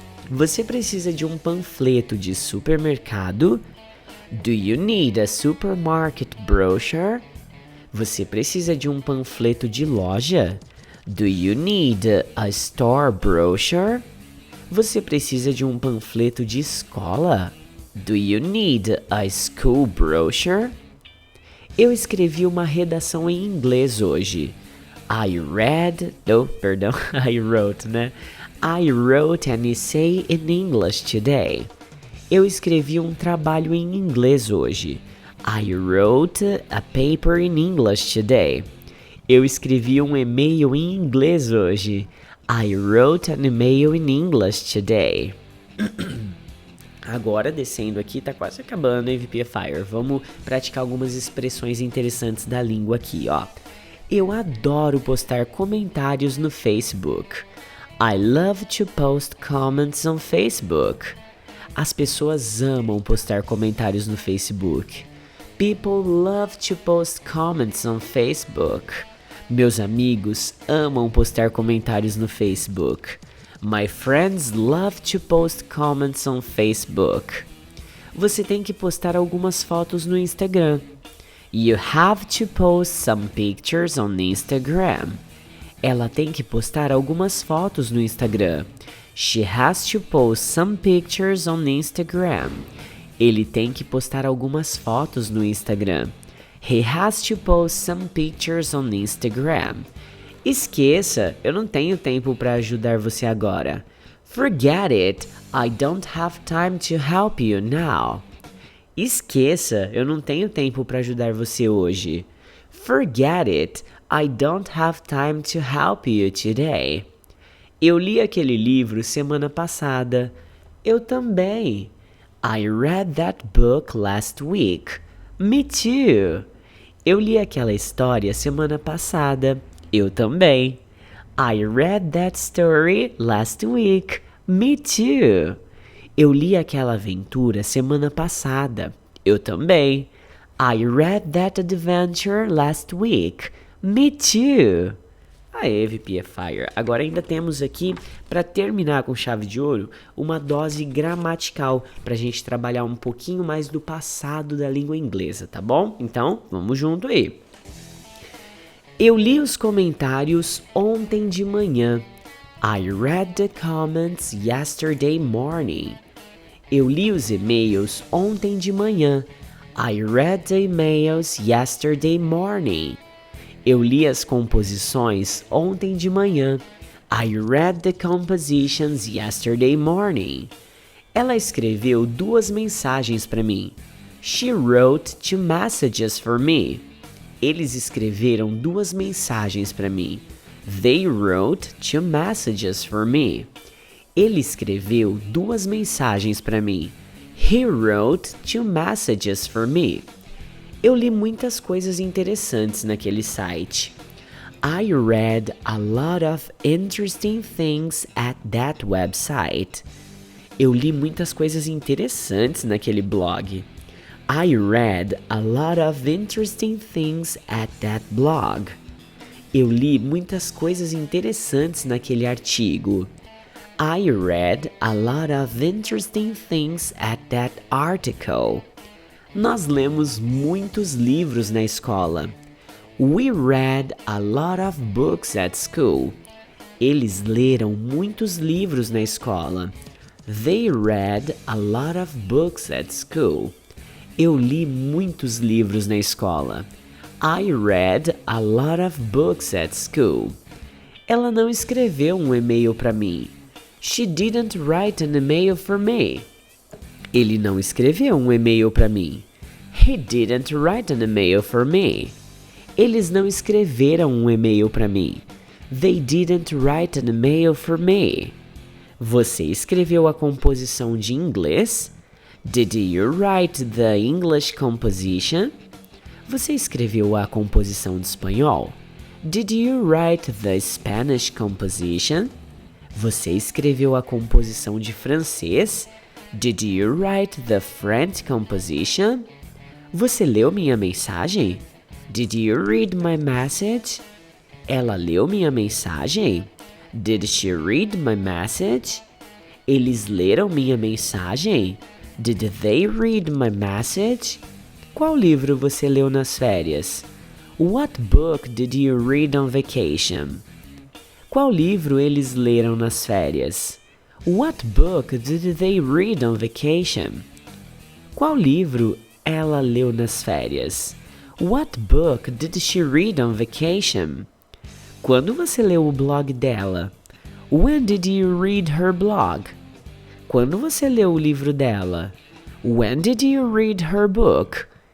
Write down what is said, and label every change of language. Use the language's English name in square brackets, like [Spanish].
[Portuguese] Você precisa de um panfleto de supermercado? [English] Do you need a supermarket brochure? [Portuguese] Você precisa de um panfleto de loja? [English] Do you need a store brochure? [Portuguese] Você precisa de um panfleto de escola? [English] Do you need a school brochure? [Portuguese] Eu escrevi uma redação em inglês hoje. [English] I wrote, né? I wrote an essay in English today. [Portuguese] Eu escrevi um trabalho em inglês hoje. [English] I wrote a paper in English today. [Portuguese] Eu escrevi um e-mail em inglês hoje. [English] I wrote an email in English today. [Portuguese] Agora, descendo aqui, tá quase acabando, hein, VPFire? Vamos praticar algumas expressões interessantes da língua aqui, ó. Eu adoro postar comentários no Facebook. [English] I love to post comments on Facebook. [Portuguese] As pessoas amam postar comentários no Facebook. [English] People love to post comments on Facebook. [Portuguese] Meus amigos amam postar comentários no Facebook. [English] My friends love to post comments on Facebook. [Portuguese] Você tem que postar algumas fotos no Instagram. [English] You have to post some pictures on Instagram. [Portuguese] Ela tem que postar algumas fotos no Instagram. [English] She has to post some pictures on Instagram. [Portuguese] Ele tem que postar algumas fotos no Instagram. [English] He has to post some pictures on Instagram. [Portuguese] Esqueça, eu não tenho tempo para ajudar você agora. [English] Forget it, I don't have time to help you now. [Portuguese] Esqueça, eu não tenho tempo para ajudar você hoje. [English] Forget it, I don't have time to help you today. [Portuguese] Eu li aquele livro semana passada. Eu também. [English] I read that book last week. Me too. [Portuguese] Eu li aquela história semana passada. Eu também. [English] I read that story last week. Me too. [Portuguese] Eu li aquela aventura semana passada. Eu também. [English] I read that adventure last week. Me too. Aê, VPFire. [Portuguese] Agora ainda temos aqui, para terminar com chave de ouro, uma dose gramatical, para a gente trabalhar um pouquinho mais do passado da língua inglesa, tá bom? Então, vamos junto aí. Eu li os comentários ontem de manhã. [English] I read the comments yesterday morning. [Portuguese] Eu li os e-mails ontem de manhã. [English] I read the emails yesterday morning. [Portuguese] Eu li as composições ontem de manhã. [English] I read the compositions yesterday morning. [Portuguese] Ela escreveu 2 mensagens para mim. [English] She wrote 2 messages for me. [Portuguese] Eles escreveram 2 mensagens para mim. [English] They wrote 2 messages for me. [Portuguese] Ele escreveu 2 mensagens para mim. [English] He wrote 2 messages for me. [Portuguese] Eu li muitas coisas interessantes naquele site. [English] I read a lot of interesting things at that website. [Portuguese] Eu li muitas coisas interessantes naquele blog. [English] I read a lot of interesting things at that blog. [Portuguese] Eu li muitas coisas interessantes naquele artigo. [English] I read a lot of interesting things at that article. [Portuguese] Nós lemos muitos livros na escola. [English] We read a lot of books at school. [Portuguese] Eles leram muitos livros na escola. [English] They read a lot of books at school. [Portuguese] Eu li muitos livros na escola. [English] I read a lot of books at school. [Portuguese] Ela não escreveu um e-mail para mim. [English] She didn't write an email for me. [Portuguese] Ele não escreveu um e-mail para mim. [English] He didn't write an email for me. [Portuguese] Eles não escreveram um e-mail para mim. [English] They didn't write an email for me. [Portuguese] Você escreveu a composição de inglês? [English] Did you write the English composition? [Portuguese] Você escreveu a composição de espanhol? [English] Did you write the Spanish composition? [Portuguese] Você escreveu a composição de francês? [English] Did you write the French composition? [Portuguese] Você leu minha mensagem? [English] Did you read my message? [Portuguese] Ela leu minha mensagem? [English] Did she read my message? [Portuguese] Eles leram minha mensagem? [English] Did they read my message? [Portuguese] Qual livro você leu nas férias? [English] What book did you read on vacation? [Portuguese] Qual livro eles leram nas férias? [English] What book did they read on vacation? [Portuguese] Qual livro ela leu nas férias? [English] What book did she read on vacation? [Portuguese] Quando você leu o blog dela? [English] When did you read her blog? [Portuguese] Quando você leu o livro dela? [English] When did you read her book?